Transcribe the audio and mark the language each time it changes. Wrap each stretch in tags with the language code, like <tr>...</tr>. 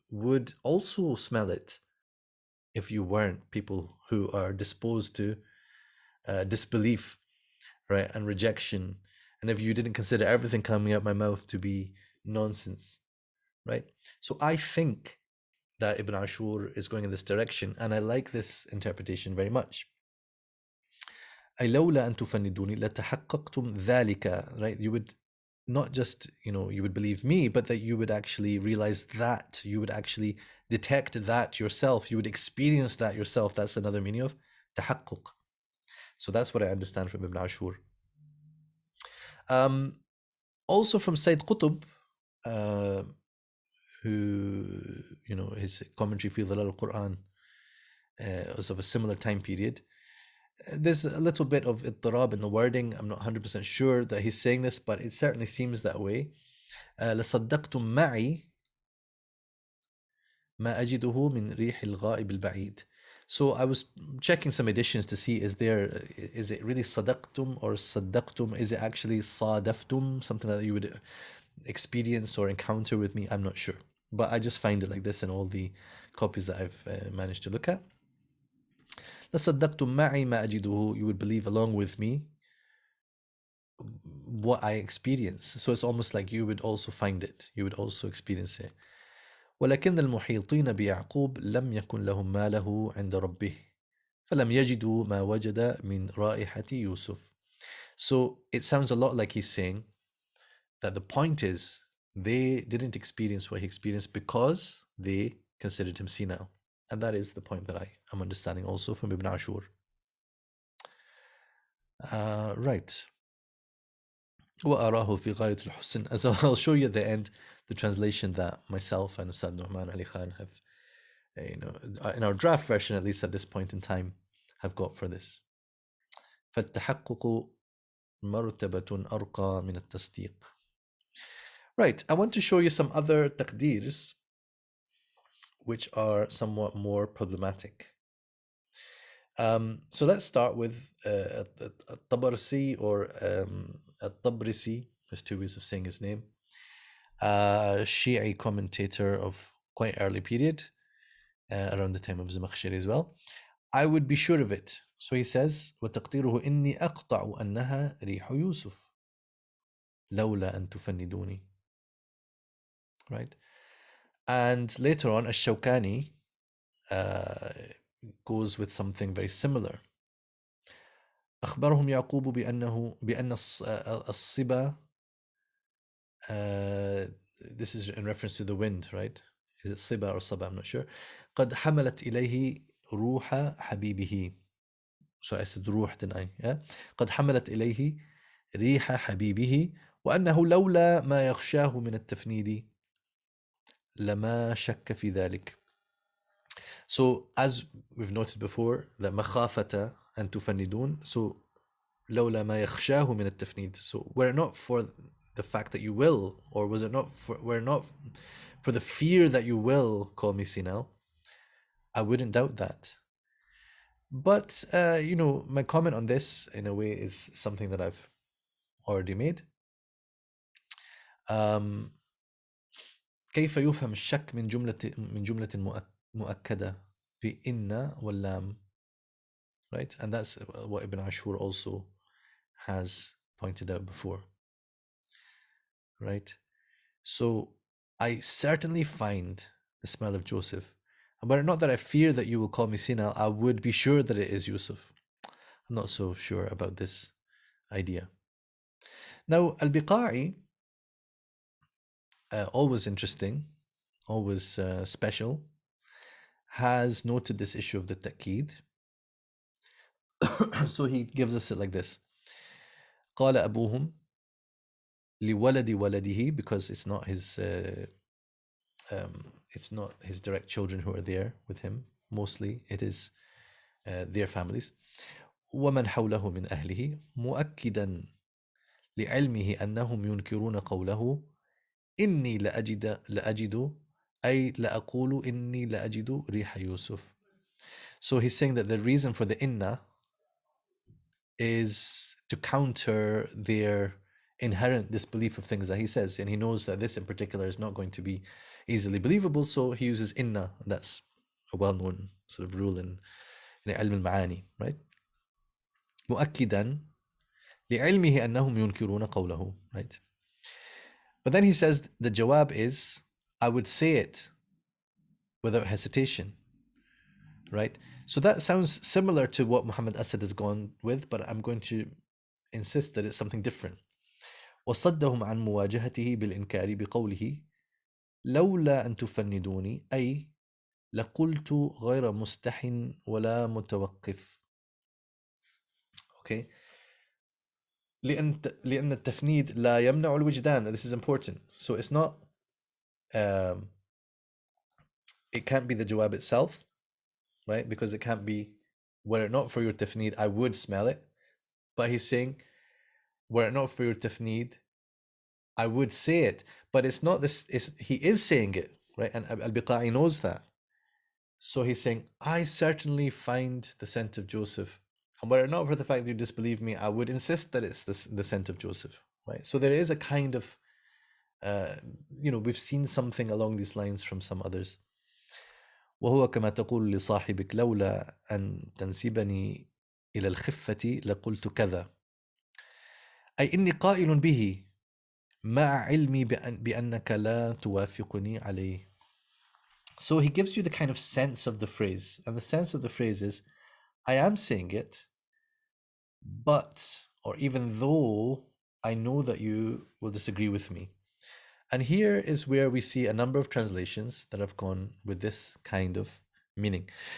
<en>would also smell it if you weren't people who are disposed to disbelief, right, and rejection, and if you didn't consider everything coming out my mouth to be nonsense, right? So I think that Ibn Ashur is going in this direction, and I like this interpretation very much.</en> <ar>أي لولا أن تفندوني لتحققتم ذلك,</ar> <en>right? You would not just, you would believe me, but that you would actually realize that, you would actually detect that yourself, you would experience that yourself. That's another meaning of تحقق. So that's what I understand from Ibn Ashur. Also from Sayyid Qutb, who, his commentary في ظلال القرآن was of a similar time period. There's a little bit of اضطراب in the wording. I'm not 100% sure that he's saying this, but it certainly seems that way.</en> <ar>لصدقتم معي ما أجده من ريح الغائب البعيد.</ar> <en>So I was checking some editions to see, is it really صدقتم or صدقتم? Is it actually صادفتم, something that you would experience or encounter with me? I'm not sure, but I just find it like this in all the copies that I've managed to look at.</en> <ar>لصدقتم معي ما أجده,</ar> <en>you would believe along with me what I experience. So it's almost like you would also find it, you would also experience it.</en> <ar>ولكن المحيطين بيعقوب لم يكن لهم ما له عند ربه فلم يجدوا ما وجد من رائحة يوسف.</ar> <en>So it sounds a lot like he's saying that the point is they didn't experience what he experienced because they considered him senile. And that is the point that I am understanding also from Ibn Ashur. Right.</en> <ar>وأراه في غاية الحسن.</ar> <en>As I'll show you at the end the translation that myself and Ustad Nu'man Ali Khan have, in our draft version, at least at this point in time, have got for this.</en> <ar>فالتحقق مرتبة أرقى من التصديق.</ar> <en>Right, I want to show you some other taqdeers which are somewhat more problematic. So let's start with Tabarsi or Tabrisi. There's two ways of saying his name. Shi'i commentator of quite early period, around the time of Zamakhshari as well. I would be sure of it. So he says,</en> <ar>وتقديره إني أقطع أنها ريح يوسف لولا أن تفندوني.</ar> <en>Right? And later on, Ash-Shawkani goes with something very similar.</en> <ar>أخبرهم يعقوب بأن الصبا,</ar> <en>this is in reference to the wind, right? Is it صبا or صبا? I'm not sure.</en> <ar>قد حملت إليه روح حبيبه.</ar> <en>So I said روح, didn't I? Yeah?</en> <ar>قد حملت إليه ريح حبيبه وأنه لولا ما يخشاه من التفنيد لما شك في ذلك.</ar> <en>So as we've noted before, that</en> <ar>مخافة أن تفندون, so لولا ما يخشاه من التفنيد.</ar> <en>So were it not for the fact that you will, or was it not for the fear that you will call me senile, I wouldn't doubt that. But my comment on this in a way is something that I've already made.</en> <ar>كيف يفهم الشك من جملة مؤكدة بإن واللام,</ar> <en>right? And that's what Ibn Ashur also has pointed out before, right? So I certainly find the smell of Joseph, but not that I fear that you will call me senile. I would be sure that it is Yusuf. I'm not so sure about this idea. Now, Al-Biqa'i, always interesting, always special, has noted this issue of the ta'keed. So he gives us it like this.</en> <ar>قال أبوهم لولد ولده,</ar> <en>because it's not his direct children who are there with him. Mostly it is their families.</en> <ar>ومن حوله من أهله مؤكدا لعلمه أنهم ينكرون قوله إني لأجد أي لأقول إني لأجد ريح يوسف.</ar> <en>So he's saying that the reason for the inna is to counter their inherent disbelief of things that he says, and he knows that this in particular is not going to be easily believable, so he uses inna. That's a well-known sort of rule in علم المعاني, right?</en> <ar>مؤكدا لعلمه أنهم ينكرون قوله,</ar> <en>right? But then he says the jawab is, I would say it without hesitation, right? So that sounds similar to what Muhammad Asad has gone with, but I'm going to insist that it's something different.</en> <ar>وصدهم عن مواجهته بالإنكار بقوله لولا أن تفندوني أي لقلت غير مستح ولا متوقف.</ar> <en>Okay.</en> <ar>لأن التفنيد لا يمنع الوجدان.</ar> <en>This is important. So it's not it can't be the jawab itself, right? Because it can't be, were it not for your tafneed, I would smell it. But he's saying, were it not for your tafneed, I would say it. But it's not this, he is saying it, right? And Al-Biqa'i knows that. So he's saying, I certainly find the scent of Joseph. And were it not for the fact that you disbelieve me, I would insist that it's the scent of Joseph, right? So there is a kind of, we've seen something along these lines from some others.</en> <ar>وهو كما تقول لصاحبك لولا أن تنسبني إلى الخفة لقلت كذا أي إني قائل به مع علمي بأنك لا توافقني عليه.</ar> <en>So he gives you the kind of sense of the phrase, and the sense of the phrase is, I am saying it, but, or even though I know that you will disagree with me. And here is where we see a number of translations that have gone with this kind of meaning.</en>